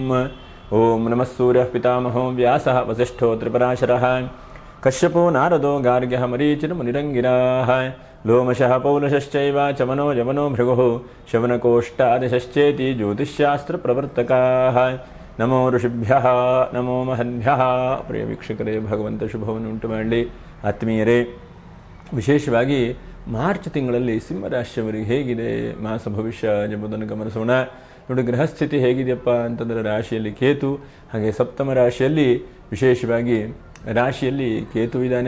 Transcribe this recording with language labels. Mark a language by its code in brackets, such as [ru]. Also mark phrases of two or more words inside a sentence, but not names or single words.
[sa] ओम नमः सूर्यः पितामहो व्यासः वसिष्ठो त्रिपराशरः कश्यपो नारदो गार्ग्यः मरीचिर्मुनिरङ्गिराः लोमशः पौलशश्चैव चमनो यमनो भृगुः शवनकोष्ठादिशश्चेति ज्योतिष्शास्त्रप्रवर्तकाः। नमो ಋಷಿಭ್ಯಃ ನಮೋ ಮಹದ್ಭ್ಯಃ. [kn] ಪ್ರಿಯ ವೀಕ್ಷಕರೇ, ಭಗವಂತ ಶುಭವನ್ನು ಉಂಟು ಮಾಡಲಿ. ಆತ್ಮೀಯರೇ, ವಿಶೇಷವಾಗಿ ಮಾರ್ಚ್ ತಿಂಗಳಲ್ಲಿ ಸಿಂಹರಾಶಿಯವರಿಗೆ ಹೇಗಿದೆ ಮಾಸ ಭವಿಷ್ಯ ಎಂಬುದನ್ನು ಗಮನಿಸೋಣ. ನೋಡಿ, ಗ್ರಹಸ್ಥಿತಿ ಹೇಗಿದೆಯಪ್ಪ ಅಂತಂದರೆ ರಾಶಿಯಲ್ಲಿ ಕೇತು, ಹಾಗೆ ಸಪ್ತಮ ರಾಶಿಯಲ್ಲಿ ವಿಶೇಷವಾಗಿ ರಾಶಿಯಲ್ಲಿ ಕೇತು ಇದ್ದಾನೆ.